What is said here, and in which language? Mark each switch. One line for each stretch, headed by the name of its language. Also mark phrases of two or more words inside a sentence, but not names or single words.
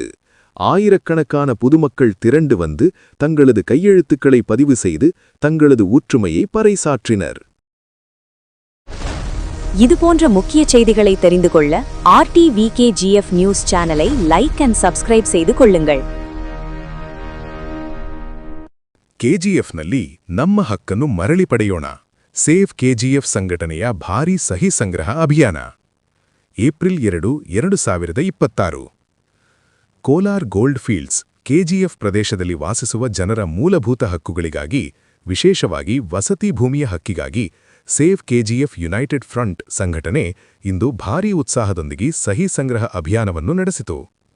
Tamil: ஆயிரக்கணக்கான பொதுமக்கள் திரண்டு வந்து தங்களது கையெழுத்துக்களை பதிவு செய்து தங்களது ஒற்றுமையை பறைசாற்றினர். இதுபோன்ற முக்கிய செய்திகளை தெரிந்து கொள்ள RTVKGF நியூஸ் சேனலை
English: like and subscribe
Tamil: செய்து கொள்ளுங்கள்.
Kannada: ಕೆಜಿಎಫ್ನಲ್ಲಿ ನಮ್ಮ ಹಕ್ಕನ್ನು ಮರಳಿ ಪಡೆಯೋಣ. ಸೇವ್ ಕೆಜಿಎಫ್ ಸಂಘಟನೆಯ ಭಾರೀ ಸಹಿ ಸಂಗ್ರಹ ಅಭಿಯಾನ. ಏಪ್ರಿಲ್ 2, 2026. ಕೋಲಾರ್ ಗೋಲ್ಡ್ ಫೀಲ್ಡ್ಸ್ ಕೆಜಿಎಫ್ ಪ್ರದೇಶದಲ್ಲಿ ವಾಸಿಸುವ ಜನರ ಮೂಲಭೂತ ಹಕ್ಕುಗಳಿಗಾಗಿ, ವಿಶೇಷವಾಗಿ ವಸತಿ ಭೂಮಿಯ ಹಕ್ಕಿಗಾಗಿ ಸೇವ್ ಕೆಜಿಎಫ್ ಯುನೈಟೆಡ್ ಫ್ರಂಟ್ ಸಂಘಟನೆ ಇಂದು ಭಾರೀ ಉತ್ಸಾಹದೊಂದಿಗೆ ಸಹಿ ಸಂಗ್ರಹ ಅಭಿಯಾನವನ್ನು ನಡೆಸಿತು.